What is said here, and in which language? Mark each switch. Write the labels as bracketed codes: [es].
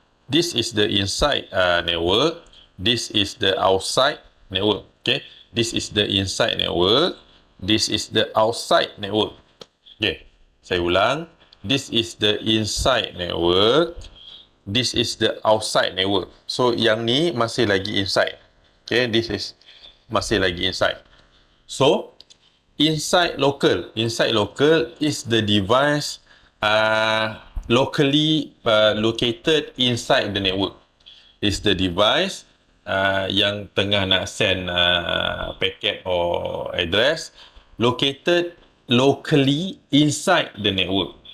[en] This is the inside network. This is the outside network. Okay. This is the inside network. This is the outside network. Okay. [ms] Saya ulang. [en] This is the inside network. This is the outside network. [ms] So, yang ni masih lagi inside. [en] Okay. This is [ms] masih lagi [en] inside. So, inside local is the device locally located inside the network. Is the device [ms] yang tengah nak [en] send packet or address located locally inside the network.